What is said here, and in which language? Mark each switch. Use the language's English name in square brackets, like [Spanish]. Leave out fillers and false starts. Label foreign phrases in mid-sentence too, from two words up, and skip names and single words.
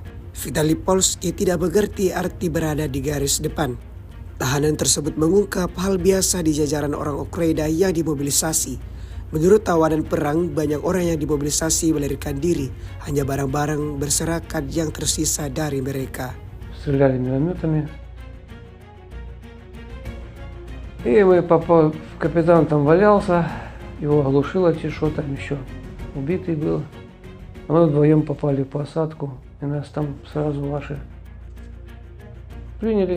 [Indonesian] Vitali Polski tidak mengerti arti berada di garis depan. Tahanan tersebut mengungkap hal biasa di jajaran orang Ukraina yang dimobilisasi. Menurut tawanan perang, banyak orang yang dimobilisasi melarikan diri, hanya barang-barang berserakan yang tersisa dari mereka. [Russian] Стреляли минометами. И мы попал, капитан там валялся, его оглушило что там еще, убитый был. Мы вдвоем попали в посадку, и нас там сразу ваши приняли.